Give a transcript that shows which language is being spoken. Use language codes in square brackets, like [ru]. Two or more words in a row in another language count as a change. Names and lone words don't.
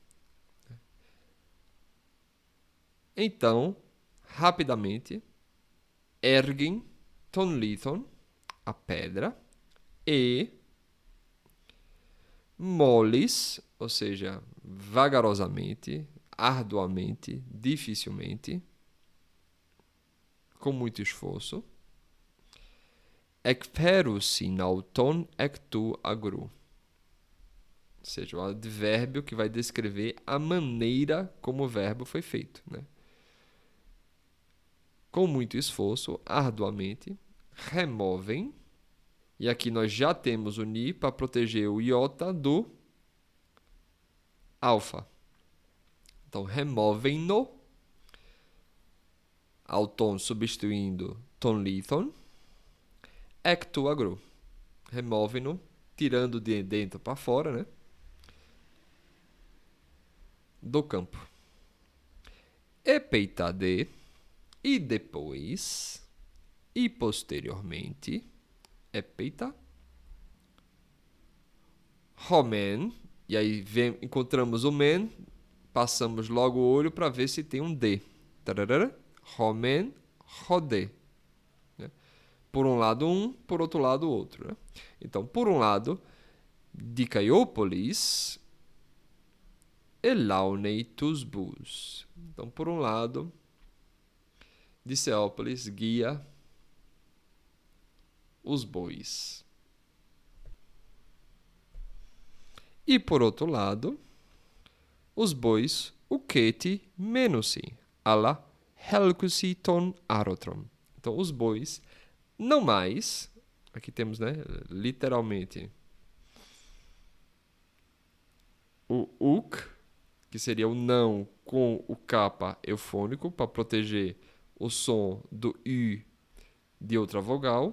[pt] Então, rapidamente, erguem [el] τὸν λίθον, [pt] a pedra, e moles, ou seja, vagarosamente, arduamente, dificilmente, com muito esforço, [el] ἐκφέρουσιν αὐτὸν ἐκ τοῦ ἀγροῦ. [pt] Ou seja, o advérbio que vai descrever a maneira como o verbo foi feito, né? Com muito esforço, arduamente, removem. E aqui nós já temos o ni para proteger o iota do alfa. Então, removem-no ao tom substituindo [el] τὸν λίθον, ἐκ τοῦ ἀγροῦ. [pt] Remove-no, tirando de dentro para fora, né? Do campo. E peitade, e depois, e posteriormente, [el] ἔπειτα, ὁ μὲν, [pt] e aí encontramos o men, passamos logo o olho para ver se tem um D. Tararara, [el] ὁ μέν, ὁ δέ. [pt] Né? Por um lado um, por outro lado outro. Né? Então, por um lado, [el] ὁ Δικαιόπολις ἐλαύνει τοὺς βοῦς. [pt] Então, por um lado, Diceópolis guia os bois. E por outro lado, os bois [el] οὐκέτι μένουσιν, ἀλλὰ ἕλκουσι τὸν ἄροτρον. [pt] Então, os bois não mais, aqui temos, né, literalmente, o uk, que seria o não com o capa eufônico, para proteger o som do u de outra vogal.